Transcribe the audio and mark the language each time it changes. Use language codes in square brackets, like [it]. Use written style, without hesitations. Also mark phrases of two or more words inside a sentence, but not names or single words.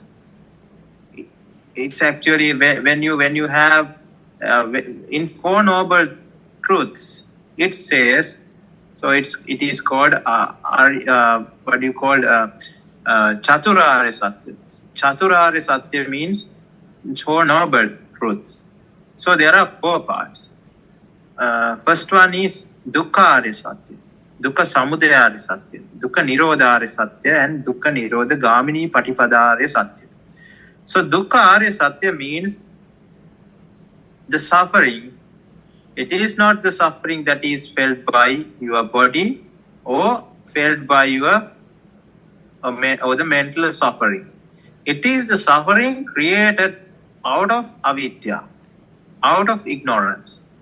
[en] It's actually when you have in Four Noble Truths, it says, so it is called what do you call [sa] Chaturarya Satya. Chaturarya Satya [en] means Four Noble Truths. So there are 4 parts. First one is [sa] Dukkha Arya Satya, Dukkha Samudaya Arya Satya, Dukkha Nirodha Arya Satya, and Dukkha Nirodha Gamini Patipada Arya Satya. [en] So [sa] Dukkha Arya Satya [en] means the suffering. It is not the suffering that is felt by your body or felt by your or the mental suffering. It is the suffering created out of avidya, out of ignorance.